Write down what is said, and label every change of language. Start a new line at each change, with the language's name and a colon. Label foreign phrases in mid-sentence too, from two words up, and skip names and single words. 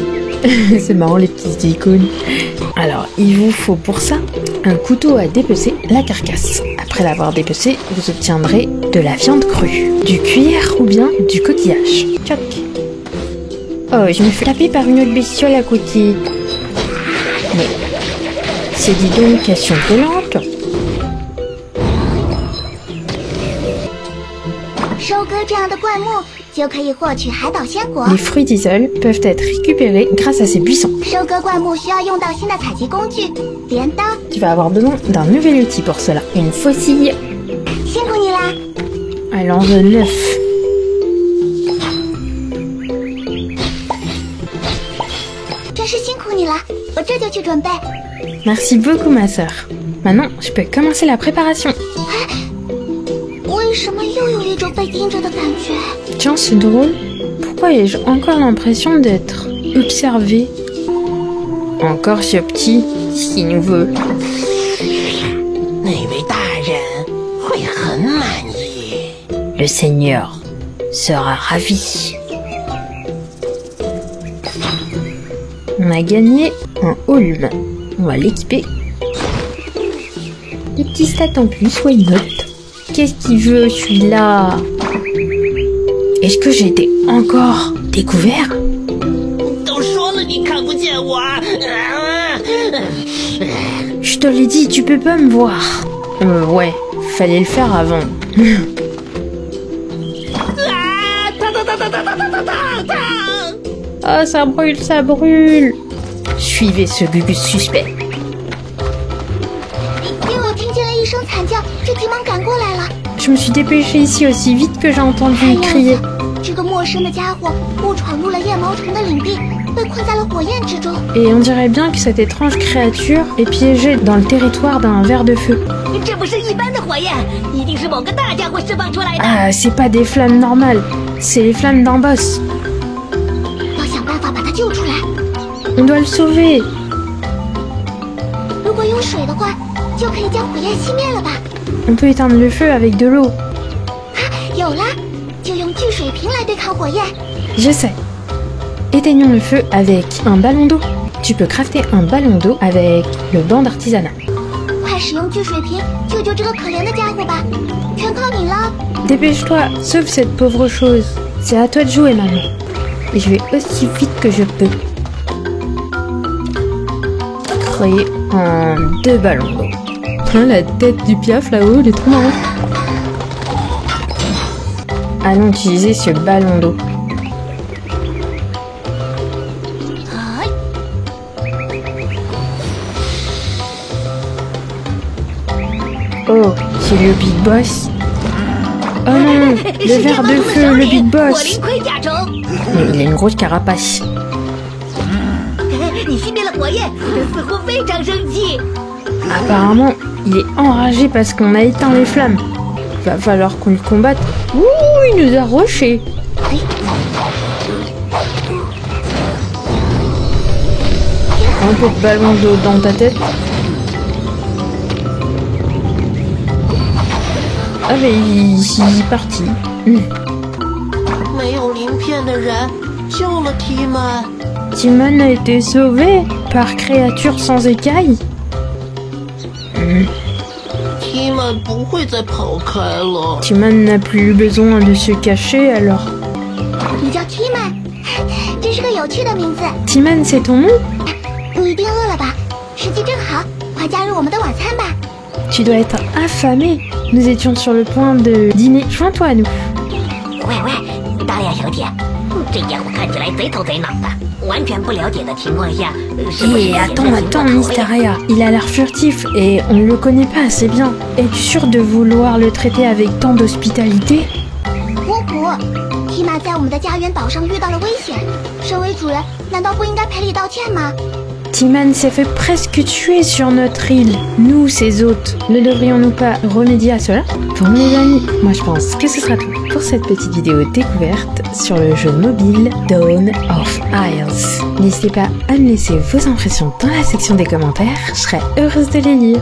French: C'est marrant les petites icônes. Alors, il vous faut pour ça un couteau à dépecer la carcasse. Après l'avoir dépecée, vous obtiendrez de la viande crue, du cuir ou bien du coquillage. Tchoc. Oh, je me fais taper par une autre bestiole à côté. Mais c'est dis donc qu'elles sont violentes.
Chinese: 收割这样的灌木，就可以获取海岛鲜果。
French: Les fruits d'isolde peuvent être récupérés grâce à ces buissons.
Chinese: 收割灌木需要用到新的采集工具——镰刀。
French: Tu vas avoir besoin d'un nouvel outil pour cela. Une faucille.
Chinese: 辛苦你啦！
French: Elle en veut 9.
Chinese: 真是辛苦你了，我这就去准备。
French: Merci beaucoup, ma sœur. Maintenant, je peux commencer la préparation.
Chinese: 为什么又有一种被盯着的感觉？
French: Tiens, c'est drôle. Pourquoi ai-je encore l'impression d'être observée? Encore ce petit qui nous veut.
Chinese: 那位大人会很满意。
French: Le Seigneur sera ravi. On a gagné un holm. On va l'équiper. Des petits stats en plus,
English: why not?
French: Qu'est-ce qu'il veut celui-là? Est-ce que j'ai été encore découvert?
Chinese: 都说了你看不见我。
French: Je te l'ai dit, tu peux pas me voir. Ouais, fallait le faire avant.
Chinese: 啊！烫烫烫烫烫烫烫烫烫！
French: Oh, ça brûle, ça brûle. Suivez ce Gugus suspect.
Chinese: 因为我听见了一声惨叫，就急忙赶过来了。
French: Je me suis dépêchée ici aussi vite que j'ai entendu crier.
Chinese: 这个陌生的家伙误闯入了夜毛虫的领地，被困在了火焰之中。
French: Et on dirait bien que cette étrange créature est piégée dans le territoire d'un ver de feu.
Chinese: 这不是一般的火焰，一定是某个大家伙释放出来的。
French: Ah, c'est pas des flammes normales, c'est les flammes d'un boss.
Chinese: 要想办法把他救出来。
French: On doit le sauver.
Chinese: 如果有水的话，就可以将火焰熄灭了吧？
French: On peut éteindre le feu avec de l'eau.
Chinese: 啊，有了，就用聚水瓶来对抗火焰。
French: Je sais. Éteignons le feu avec un ballon d'eau. Tu peux crafter un ballon d'eau avec le banc d'artisanat.
Chinese: 快使用聚水瓶救救这个可怜的家伙吧，全靠你了。
French: Dépêche-toi, sauve cette pauvre chose. C'est à toi de jouer maintenant. Et je vais aussi vite que je peux. Créer en 2 ballons d'eau. La tête du piaf là-haut, elle est trop marrante. Allons utiliser ce ballon d'eau. Oh, c'est le Big Boss. Oh non, le ver de feu, le Big
Chinese: 火
French: Boss.
Chinese: 灵盔甲虫，
French: Mais il a une grosse carapace.
Chinese: 你熄灭了火焰，似乎非常生气。
French: Apparemment, il est enragé parce qu'on a éteint les flammes. Va falloir qu'on le combatte. Ouh, il nous a rushé. Un peu de ballon d'eau dans ta tête. Ah mais il est parti.
Chinese: 没有鳞片的人救了提曼。
French: Timon a été sauvé par créature sans écailles.
Chinese: 提曼不会再跑开了。
French: Timon n'a plus besoin de se cacher alors.
Chinese: 你叫 Timon，真是个有有趣的名字。
French: Timon, c'est ton nom?
Chinese: 你一定饿了吧？时机正好，快加入我们的晚餐吧。
French: Tu dois être affamé. Nous étions sur le point de dîner. Joins-toi à nous.
Chinese: 喂喂，达利亚小姐，这家伙看起来贼头贼脑的，完全不了解的情况下，是不是
French: Eh, attends, Mysteria. Il a l'air furtif et on ne le connaît pas assez bien. Es-tu sûr de vouloir le traiter avec tant d'hospitalité?
Chinese: 波普，提玛在我们的家园岛上遇到了危险，身为主人，难道不应该赔礼道歉吗？
French: Timon s'est fait presque tuer sur notre île. Nous, ses hôtes, ne devrions-nous pas remédier à cela? Bon les amis, moi je pense que ce sera tout pour cette petite vidéo découverte sur le jeu mobile Dawn of Isles. N'hésitez pas à me laisser vos impressions dans la section des commentaires, je serai heureuse de les lire.